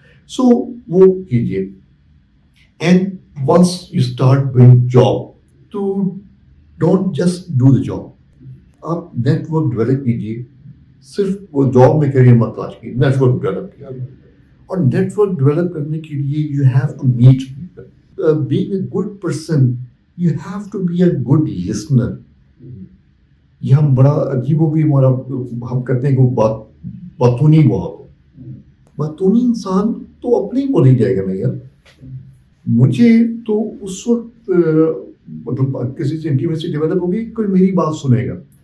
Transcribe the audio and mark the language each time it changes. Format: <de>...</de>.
<ur>سو وہ کیجیے.</ur> <en>And once you start doing job, تو don't just do the job.</en> <ur>آپ نیٹ ورک ڈیولپ کیجیے. صرف وہ جاب میں کیریئر مت تلاش کیجیے، نیٹ ورک ڈیولپ کیجیے. اور نیٹ ورک ڈیولپ کرنے کے لیے</ur> <en>You have to meet people. Being a good person you have to be a good listener.</en> <ur>یہ ہم بڑا عجیب و غریب ہم کہتے ہیں کہ وہ باتونی بہت باتونی انسان تو اپنے ہی بولی جائے گا. نہیں یار، مجھے تو اس وقت مطلب کسی سے انٹیمیسی ڈیولپ ہوگی کوئی میری بات سنے گا.</ur>